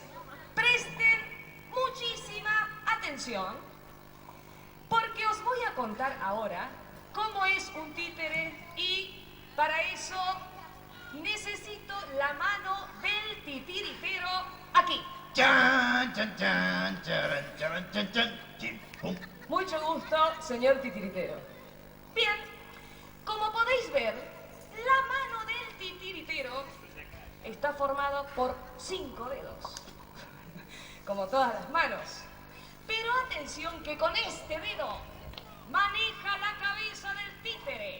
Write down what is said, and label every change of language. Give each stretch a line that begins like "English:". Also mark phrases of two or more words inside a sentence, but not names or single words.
Spanish: presten muchísima atención, porque os voy a contar ahora cómo es un títere y para eso necesito la mano del titiritero aquí. Chan, chan, chan, charan, charan, chan, chan, chin, pum. Mucho gusto, señor titiritero. Bien, como podéis ver, la mano del titiritero está formada por 5 dedos, como todas las manos. Pero atención que con este dedo maneja la cabeza del títere.